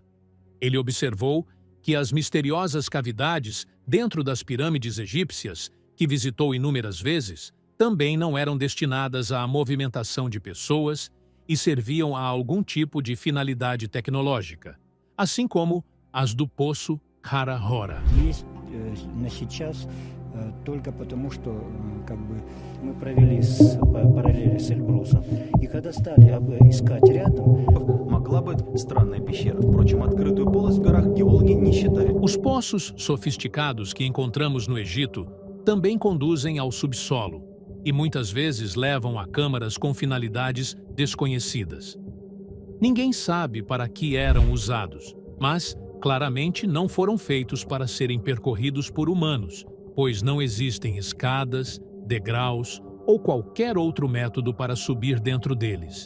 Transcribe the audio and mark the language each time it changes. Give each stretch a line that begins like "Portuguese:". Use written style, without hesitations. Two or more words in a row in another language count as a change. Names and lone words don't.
Portuguese: Ele observou que as misteriosas cavidades dentro das pirâmides egípcias, que visitou inúmeras vezes, também não eram destinadas à movimentação de pessoas e serviam a algum tipo de finalidade tecnológica, assim como as do Poço Kara Hora.
Russian: Только потому, что мы провели параллели с Эльбрусом. И когда стали искать рядом... Могла быть странная пещера. Впрочем, открытую полость в горах геологи не считают.
Portuguese: Os poços sofisticados que encontramos no Egito também conduzem ao subsolo e muitas vezes levam a câmaras com finalidades desconhecidas. Ninguém sabe para que eram usados, mas claramente não foram feitos para serem percorridos por humanos, pois não existem escadas, degraus ou qualquer outro método para subir dentro deles.